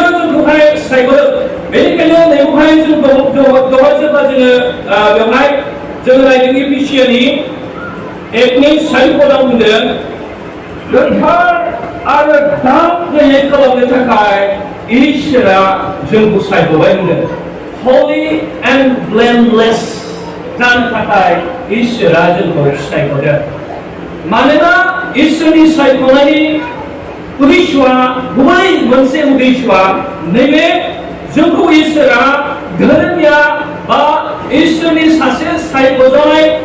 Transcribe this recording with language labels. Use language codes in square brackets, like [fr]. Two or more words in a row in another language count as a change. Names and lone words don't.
[brx] जोंखौहाय सायख'दों बेनिखायनो नैबेवहाय जों दहाय जेब्ला जोङो बेवहाय जोङो नायदों इफिसियानि 1नि 4 पदाव बुंदों गोथार आरो दाग गैयै खालामनो थाखाय इसोरा जोंखौ सायख'बाय बुंदों [en] holy and blameless [brx] जानो थाखाय इसोरा जोंखौ सायख'दों मानोना इसोरनि सायख'नायनि उद्देश्यआ गुबै मोनसे उद्देश्यआ नैबे जोंखौ इसोरा धोरोमिया बा इसोरनि सासे सायख'जानाय